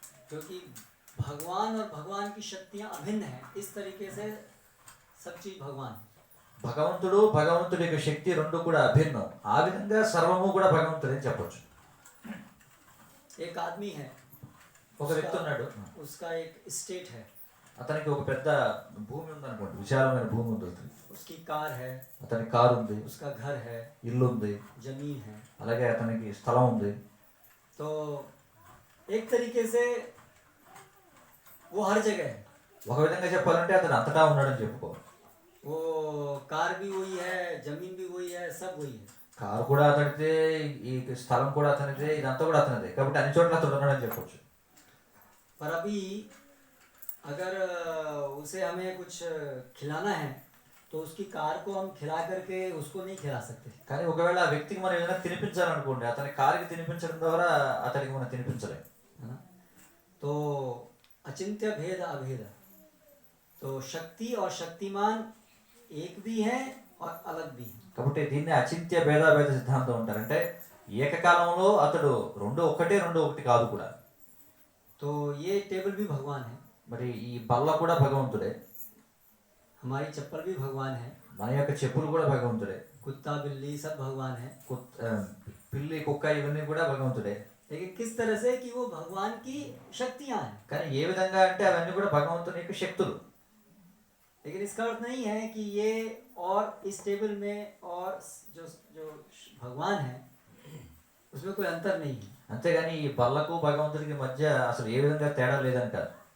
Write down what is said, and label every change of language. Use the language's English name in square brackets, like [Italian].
[Hindi] क्योंकि भगवान और भगवान की शक्तियां अभिन्न हैं, इस तरीके से सब चीज भगवान है. [Telugu] భగవంతుడు, భగవంతుడి యొక్క శక్తి రెండు కూడా అభిన్నం, ఆ విధంగా సర్వము కూడా భగవంతుడే అని చెప్పొచ్చు. [Hindi] एक आदमी है, [Telugu] ఒక వ్యక్తి ఉన్నాడు, [Hindi] उसका एक स्टेट है, [Telugu] అతనికి ఒక పెద్ద భూమి ఉందనుకోండి, విశాలమైన భూమి ఉంది అతనికి. [Hindi] उसकी कार है, [Telugu] అతనికి కారు ఉంది, [Hindi] उसका घर है, [Telugu] ఇల్లు ఉంది, [Hindi] जमीन है. [Telugu] అలాగే అతనికి స్థలం ఉంది. [Hindi] तो एक तरीके से वो हर जगह है. [Telugu] ఒక విధంగా చెప్పాలంటే అతను అంతటా ఉన్నాడని చెప్పుకోవాలి. [Hindi] वो कार भी वही है, जमीन भी वही है, सब वही है. [Telugu] కారు కూడా అతనిదే, ఈ స్థలం కూడా అతనిదే, ఇదంతా కూడా అతనిదే, కాబట్టి అన్ని చోట్ల అతడు ఉన్నాడని చెప్పొచ్చు. [Hindi] पर अभी अगर उसे हमें कुछ खिलाना है तो उसकी कार को हम खिला करके उसको नहीं खिला सकते. [Telugu] కానీ ఒకవేళ ఆ వ్యక్తికి మనం ఏదైనా తినిపించాలనుకోండి, అతని కారుకి తినిపించడం ద్వారా అతనికి మనం తినిపించలేం. [Hindi] है ना? तो अचिंत्य भेद अभेद, तो शक्ति और शक्तिमान एक भी है और अलग भी है. [Telugu] కాబట్టి దీన్ని అచింత్య భేదాభేద సిద్ధాంతం అంటారంటే ఏకకాలంలో అతడు రెండు ఒకటే, రెండు ఒకటి కాదు కూడా. [Hindi] तो ये टेबल भी भगवान है, [Telugu] మరి ఈ బల్ల కూడా భగవంతుడే, [Hindi] हमारी चप्पल भी भगवान है, [Telugu] మన యొక్క చెప్పులు కూడా భగవంతుడే, [Hindi] कुत्ता बिल्ली सब भगवान है. [Telugu] పిల్లి, కుక్క ఇవన్నీ కూడా భగవంతుడే. [Hindi] लेकिन किस तरह से कि वो भगवान की शक्तियां हैं. [Telugu] కానీ ఏ విధంగా అంటే అవన్నీ కూడా భగవంతుని యొక్క శక్తులు. [Hindi] लेकिन इसका अर्थ नहीं है कि ये और इस टेबल में और जो जो भगवान है उसमें कोई अंतर नहीं है. [Telugu] అంతేగాని ఈ బల్లకు భగవంతుడికి మధ్య అసలు ఏ విధంగా తేడా లేదని కాదు.